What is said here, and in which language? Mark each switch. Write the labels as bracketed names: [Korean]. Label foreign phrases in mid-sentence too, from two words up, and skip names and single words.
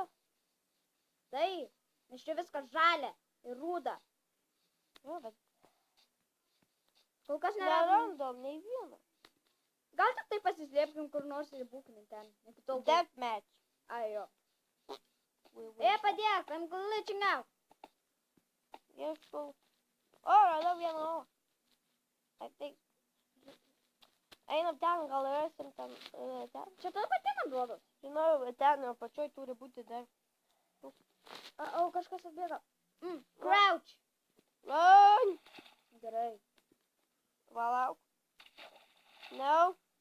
[Lithuanian] Taip, nes čia viskas žalia ir rūda. Jo, bet... Kol kas nerandom nei vieną. Gal tik tai pasislėpkim kur nors ir būkime ten. Deathmatch. Ai, jo. Padėk, [English] I'm glitching out. [Lithuanian] Ieškau. Radau vieną. [English] I think. [Lithuanian] Einam ten, gal rasim ten. Čia tada pati man rodos. Žinau, ten apačioj turi būti dar. O kažkas kažkas atbėga. Crouch. Run! Gerai. Palauk. No.